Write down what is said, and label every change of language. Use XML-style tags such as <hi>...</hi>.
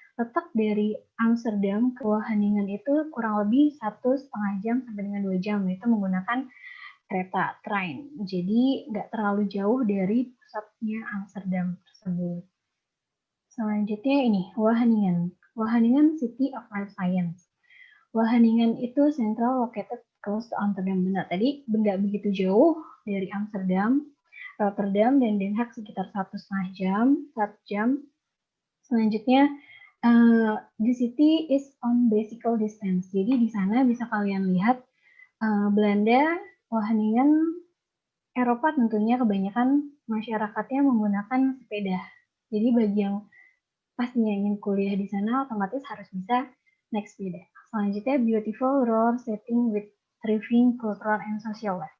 <id>Letak dari Amsterdam ke Wageningen itu kurang lebih 1,5 jam sampai dengan 2 jam, itu menggunakan kereta train. Jadi nggak terlalu jauh dari pusatnya Amsterdam tersebut. Selanjutnya ini Wageningen.</id> <en>Wageningen City of Life Science.</en> <id>Wageningen itu</id> <en>central located close to Amsterdam.</en> <id>Benar, tadi nggak begitu jauh dari Amsterdam, Rotterdam, dan Den Haag sekitar 1,5 jam, 1 jam. Selanjutnya,</id> <en>the city is on bicycle distance.</en> <id>Jadi di sana bisa kalian lihat Belanda, Wageningen, Eropa tentunya kebanyakan masyarakatnya menggunakan sepeda. Jadi bagi yang pastinya ingin kuliah di sana otomatis harus bisa naik sepeda. Selanjutnya,</id> <en>beautiful rural setting with thriving cultural and social life.</en>